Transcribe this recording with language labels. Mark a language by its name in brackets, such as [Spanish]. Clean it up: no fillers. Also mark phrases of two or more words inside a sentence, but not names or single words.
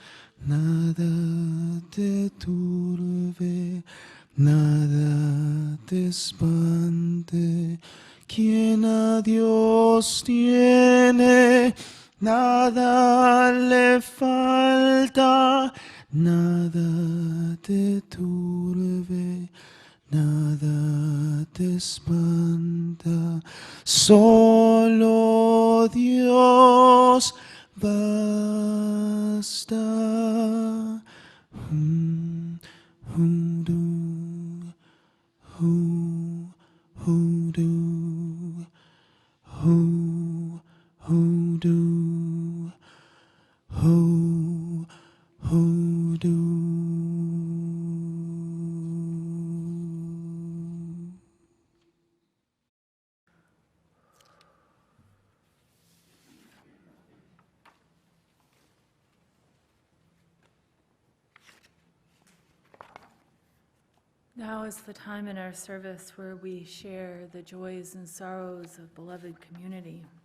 [Spanish] Nada te turbe, nada te espante. Quien a Dios tiene, nada le falta, nada te turbe, nada te espanta. Solo Dios basta. Hoodoo, hoodoo, hoodoo, hoodoo. [English] Now is the time in our service where we share the joys and sorrows of beloved community.